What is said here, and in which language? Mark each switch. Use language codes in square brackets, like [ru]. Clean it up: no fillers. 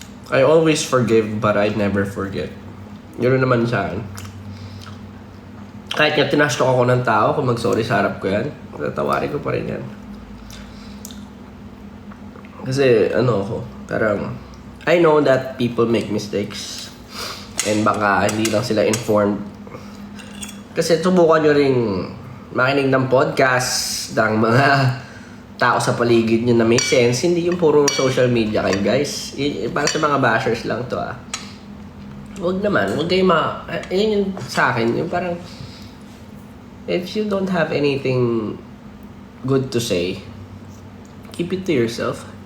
[en] I always forgive but I never forget. [tl] Yun naman sa akin. Kahit nga tinastok ako ng tao, kung mag-sorry sa harap ko yan, tatawarin ko pa rin yan. Kasi parang [en] I know that people make mistakes and [tl] baka hindi lang sila [en] informed. [tl] Kasi subukan nyo ring makinig ng podcast ng mga tao sa paligid nyo na may sense. Hindi yung puro social media kayo, guys. Para sa mga bashers lang to Huwag naman. Huwag kayo yun yung sa akin. Yung parang [en] if you don't have anything good to say, keep it to yourself.